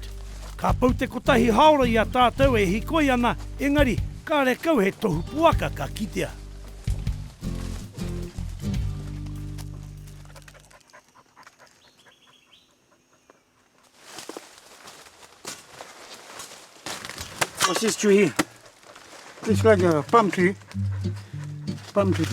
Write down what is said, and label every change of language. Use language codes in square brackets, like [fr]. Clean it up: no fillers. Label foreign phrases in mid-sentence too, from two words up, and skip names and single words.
[mi] Ka pau te kotahi haora i a tātou e hikoi ana, engari, ka rekau he tohu puaka ka kitea. [en] What's this tree here? It's like a palm tree. Palm tree.